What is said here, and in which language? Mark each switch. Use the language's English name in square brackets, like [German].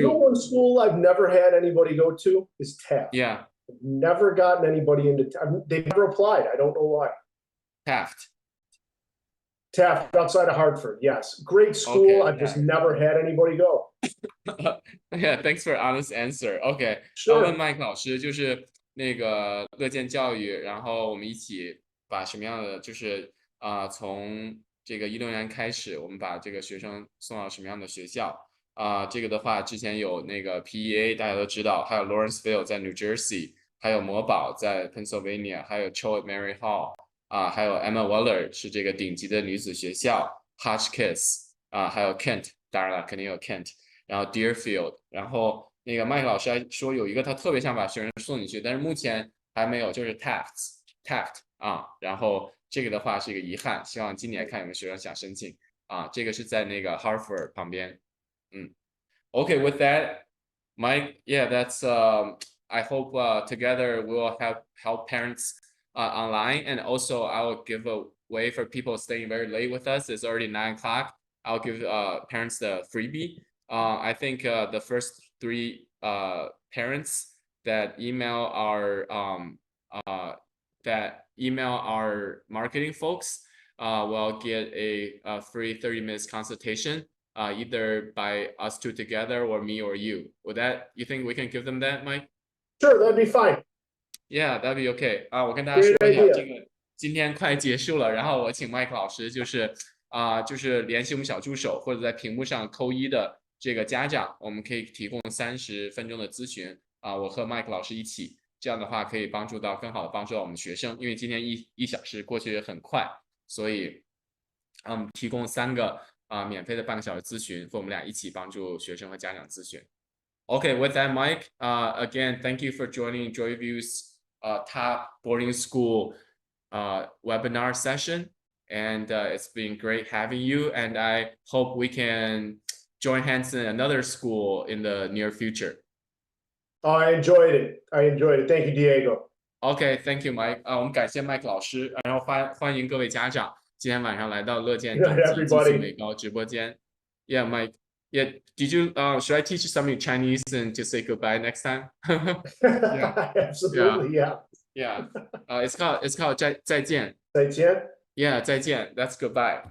[English] One school I've never had anybody go to is Taft. Yeah. I've never gotten anybody into Taft. They've never applied. I don't know why. Taft outside of Hartford. Yes. Great school. Okay, I've just never had anybody go. Yeah, thanks for honest answer. Okay. [Chinese] 问麦克老师，就是那个乐见教育，然后我们一起把什么样的，就是从这个16年开始，我们把这个学生送到什么样的学校这个的话，之前有那个 PEA 大家都知道，还有 Lawrenceville 在 New Jersey， 还有魔堡在 Pennsylvania， 还有 Choate Mary Hall 还有 Emma Willard 是这个顶级的女子学校 ，Hotchkiss 还有 Kent， 当然了，肯定有 Kent， 然后 Deerfield， 然后那个麦克老师还说有一个他特别想把学生送进去，但是目前还没有，就是 Taft 然后这个的话是一个遗憾，希望今年看有没有学生想申请这个是在那个 Hartford 旁边。 [English] Okay, with that, Mike, yeah, that's I hope together we will help parents online, and also I will give a way for people staying very late with us. It's already 9 o'clock. I'll give parents the freebie. I think the first 3 parents that email our marketing folks will get a free 30 minutes consultation. Either by us two together or me or you. You think we can give them that, Mike? Sure, that'd be fine. Yeah, that'd be okay. [Chinese] 我跟大家说一下，这个今天快结束了，然后我请 Mike 老师就是联系我们小助手或者在屏幕上扣1的这个家长，我们可以提供30分钟的咨询我和 Mike 老师一起，这样的话可以更好的帮助到我们学生，因为今天一小时过去也很快，所以提供3个免费的半个小时咨询，和我们俩一起帮助学生和家长咨询。 [English] Okay, with that, Mike, again, thank you for joining Joyview's top boarding school webinar session, and it's been great having you. And I hope we can join hands in another school in the near future. I enjoyed it. Thank you, Diego. Okay, thank you, Mike. [Chinese] 我们感谢 Mike 老师，然后欢迎各位家长。今天晚上来到乐见顶级技术美高直播间。 [English] Yeah, Mike. Yeah, did you? Should I teach you some Chinese and just say goodbye next time? Yeah. Absolutely, yeah. Yeah. It's called 再见。 [Chinese] 再见。 [English] Yeah, 再见. That's goodbye.